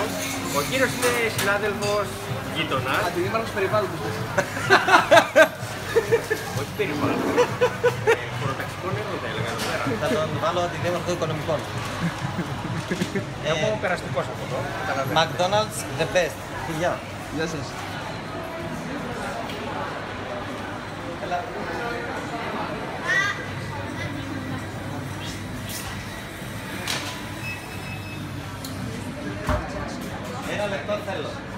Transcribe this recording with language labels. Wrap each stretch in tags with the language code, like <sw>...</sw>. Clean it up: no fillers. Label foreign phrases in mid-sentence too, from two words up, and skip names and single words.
<el>Ο κύριος είναι συνάδελφος γείτονας. Αντιδήμαρχος περιβάλλοντος. Όχι περιβάλλον. Χωροταξικό νερό θα έλεγα εδώ πέρα. Θα τον βάλω αντιδήμαρχο οικονομικών. Εγώ περαστικός από εδώ. καταλαβαίνετε.</el> <en>McDonald's, the best.</en> <el>Φιλιά. Γεια σας. Έλα. Ένα λεπτό θέλω.</el>